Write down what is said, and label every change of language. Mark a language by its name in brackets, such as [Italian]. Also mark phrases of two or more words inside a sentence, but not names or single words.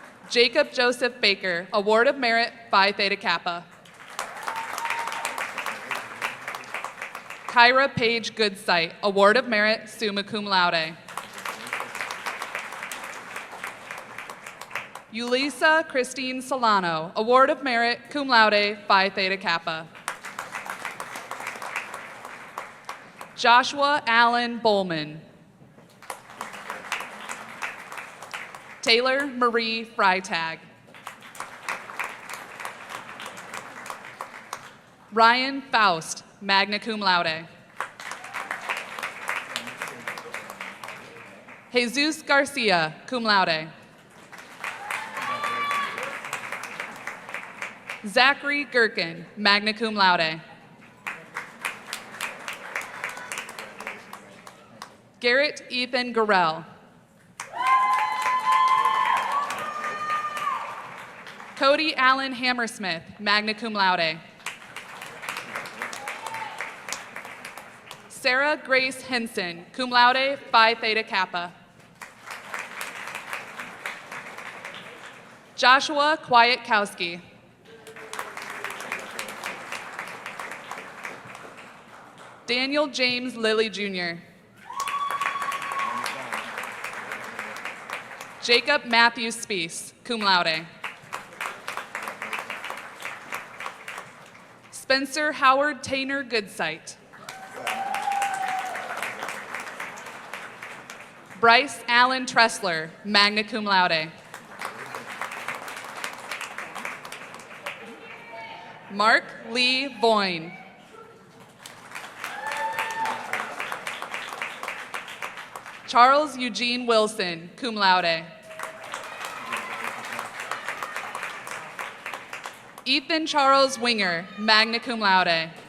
[English] Jacob Joseph Baker, Award of Merit, Phi Theta Kappa. Kyra Paige Goodsight, Award of Merit, [Latin] summa cum laude. [English] Yulisa Christine Solano, Award of Merit, [Latin] cum laude, [English] Phi Theta Kappa. Joshua Allen Bowman. Taylor Marie Freitag. Ryan Faust, [Latin] magna cum laude. [English] Jesus Garcia, [Latin] cum laude. [English] Zachary Gherkin, [Latin] magna cum laude. [English] Garrett Ethan Garrell. Cody Allen Hammersmith, [Latin] magna cum laude. [English] Sarah Grace Henson, [Latin] cum laude, [English] Phi Theta Kappa. Joshua Kwiatkowski. Daniel James Lilly Jr. Jacob Matthew Spees, [Latin] cum laude. [English] Spencer Howard Tainer Goodsight. Bryce Allen Tressler, [Latin] magna cum laude. [English] Mark Lee Boyne. Charles Eugene Wilson, [Latin] cum laude. [English] Ethan Charles Winger, [Latin] magna cum laude.